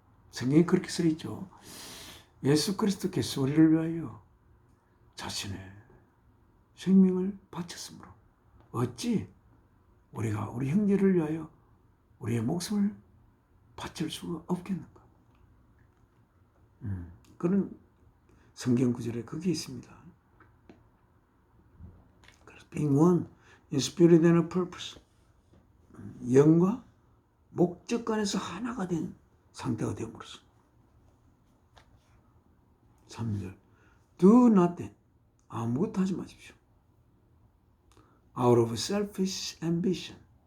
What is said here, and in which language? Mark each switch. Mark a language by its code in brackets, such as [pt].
[ko] 성경에 그렇게 써 있죠. 예수 그리스도께서 우리를 위하여 자신의 생명을 바쳤으므로 어찌 우리가 우리 형제를 위하여 우리의 목숨을 바칠 수가 없겠는가. 그런 성경 구절에 그게 있습니다. [en] Being one in spirit and a purpose. [ko] 영과 목적 간에서 하나가 된 상태가 되므로써 3절 [en] Do nothing. [ko] 아무것도 하지 마십시오. [en] Out of selfish ambition.